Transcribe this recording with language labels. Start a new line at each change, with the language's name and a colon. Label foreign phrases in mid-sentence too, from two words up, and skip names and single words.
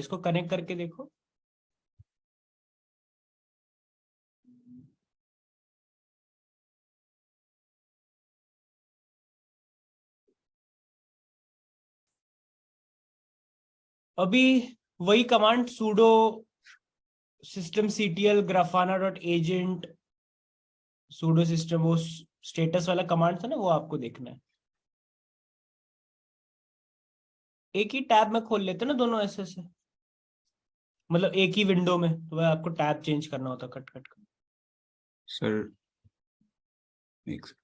Hindi: इसको कनेक्ट करके देखो. अभी वही कमांड
English: sudo systemctl grafana.agent sudo system,
Hindi: वो स्टेटस वाला कमांड था ना, वो आपको देखना है. एक ही टैब में खोल लेते ना दोनों ऐसे से, मतलब एक ही विंडो में, तो वह आपको
English: tab change
Hindi: करना होता कट कट कर. सर एक